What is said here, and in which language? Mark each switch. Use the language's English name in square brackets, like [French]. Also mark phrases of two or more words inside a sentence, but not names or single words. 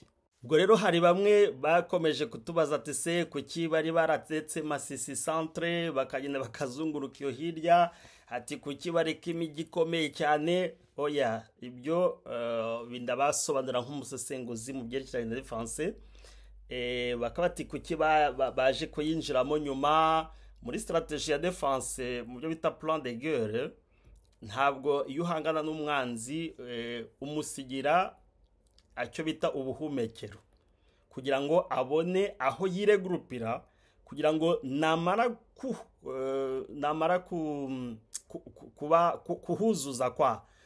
[Kinyarwanda] Ubwo rero hari bamwe bakomeje kutubaza ati se kuki bari baratetse Masisi centre bakagenda bakazunguruka iyo hirya, ati kuki bareka imijyi ikomeye cyane. Oya, ibyo bindabasobanura nk'umusesenguzi mu byerekeranye na defense. Bakaba ati kuki baje kuyinjiramo nyuma muri strategie ya defense mu byo bita [French] plan de guerre. [Kinyarwanda] Ntabwo iyo uhangana n'umwanzi umusigira acyo bita ubuhumekero, kugira ngo abone aho yiregrupira, kugira ngo namara kuhuzuza kwa